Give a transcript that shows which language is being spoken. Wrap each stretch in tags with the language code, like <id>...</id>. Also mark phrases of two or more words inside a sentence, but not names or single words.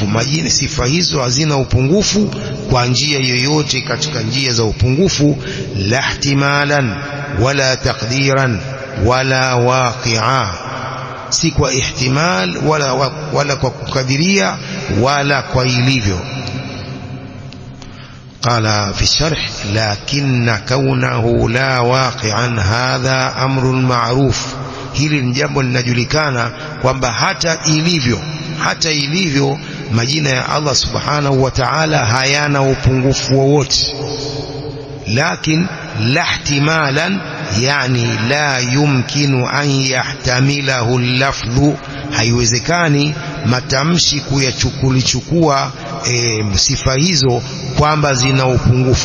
<sw>Majina, sifa hizo hazina upungufu kwa njia yoyote katika njia za upungufu.</sw> <ar>لا احتمالا ولا تقديرا ولا واقعا,</ar> <sw>si kwa ihtimal wala kwa kukadiria wala kwa ilivyo.</sw> <ar>قال في الشرح لكن كونه لا واقعا هذا أمر معروف.</ar> <sw>Hili ni jambo linajulikana kwamba hata ilivyo majina ya</sw> <ar>الله سبحانه وتعالى</ar> <sw>hayana upungufu wowote. Lakin</sw> <ar>لا احتمالا، يعني لا يمكن أن يحتمله اللفظ,</ar> <sw>haiwezekani matamshi kuchukua sifa hizo kwamba zina upungufu.</sw>